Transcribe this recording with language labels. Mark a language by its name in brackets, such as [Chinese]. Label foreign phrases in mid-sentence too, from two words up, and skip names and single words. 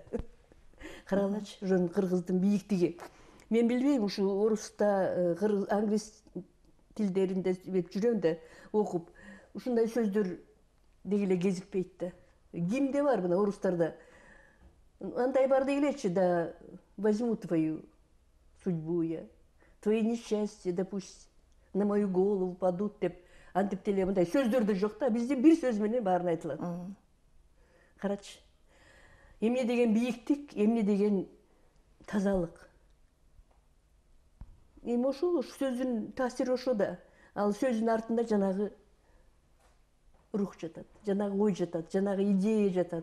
[Kyrgyz] Каралачы, ошонун кыргыздын бийиктиги. Мен билбейм, ушу оруста, англис тилдеринде жүрөм да, окуп, ушундай сөздөр деги эле кезикпейт да. Кимде бар мына орустарда? Андай бар дегилечи да, [Russian] возьму твою судьбу я, твои несчастья, да пусть на мою голову падут [Kyrgyz] деп, антип деле мындай сөздөр да жок да, бизде бир сөз менен баарын айтылат. Карачы. Эмне деген бийиктик, эмне деген тазалык. Эми ошол сөздүн таасири ошо да. Ал сөздүн артында жанагы рух жатат, жанагы ой жатат, жанагы идея жатат.